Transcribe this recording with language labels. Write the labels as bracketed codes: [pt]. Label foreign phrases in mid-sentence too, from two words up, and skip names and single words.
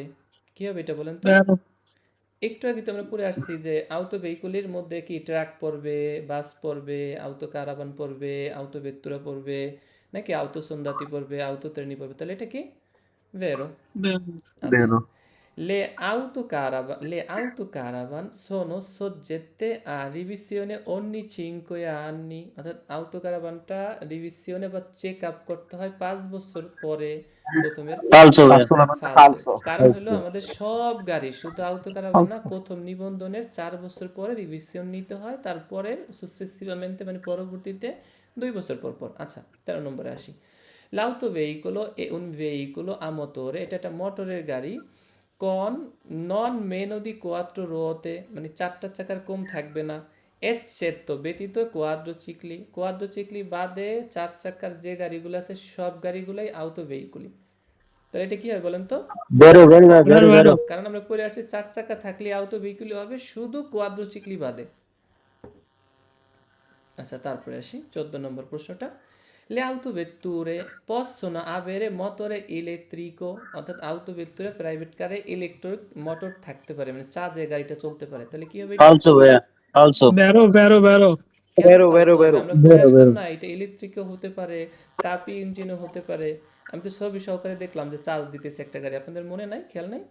[bn] কি হবে এটা বলেন তো? Vero, একটু আগে তো আমরা পড়ে আসছি যে আউতো ভেহিকলের মধ্যে কি ট্রাক পড়বে, বাস পড়বে, আউতো কারাবান পড়বে, আউতো ভেত্তুরা পড়বে, নাকি আউতো সন্দাতি পড়বে, আউতো ট্রেনি পড়বে? তাহলে এটা কি? ভেরো। vero, আচ্ছা, বেরো [it] le autocaravan sono soggette a revisione ogni 5 anni, [bn] অর্থাৎ আউতো কারাভানটা রিভিশনে বা চেক আপ করতে হয় 5 বছর পরে। প্রথমের ফালসো ভাইয়া। ফালসো মানে ফালসো, ফালসো। কারণ হলো আমাদের সব গাড়ি, শুধু আউতো কারাভান না, প্রথম নিবন্ধনের 4 বছর পরে রিভিশন নিতে হয়, তারপরে সুসেসিভamente মানে পরবর্তীতে 2 বছর পর পর। আচ্ছা, 13 নম্বরে আসি, [it] l'auto veicolo è un veicolo a motore, [bn] এটা একটা মোটরের গাড়ি, [it] con non meno di 4 ruote, [bn] মানে 4টা চাকার কম থাকবে না, এক্সেপ্টো ব্যতীত কোয়াড্রোচিক্লি বাদে 4 চাকার যে গাড়িগুলো আছে সব গাড়িগুলাই আউটো ভেহিকুলি। তাহলে এটা কি হয় বলেন তো? [it] vero vero ভাইয়া, vero, vero vero. vero. [bn] কারণ আমরা পড়ে আসছি 4 চাকা থাকলে আউটো ভেহিকুলি হবে, শুধু কোয়াড্রোচিক্লি বাদে। আচ্ছা, তারপরে আসি 14 নম্বর প্রশ্নটা, [it] le autovetture possono avere motore elettrico, [bn] অর্থাৎ autovetture প্রাইভেট কারে ইলেকট্রিক মোটর থাকতে পারে, মানে চার্জে গাড়িটা চলতে পারে। তাহলে কি হবে এটা? ফালসো ভাইয়া, ফালসো। [it] Vero, vero, vero. [bn] কেন বেরো ফালসো বেরো হবে? বেরো আমরা পড়ে বেরো আসলাম বেরো। না, এটা ইলেকট্রিকও হতে পারে, তাপি ইঞ্জিনও হতে পারে। আমি তো ছবি সহকারে দেখলাম যে চার্জ দিতেছে একটা গাড়ি, আপনাদের মনে নাই, খেয়াল নাই?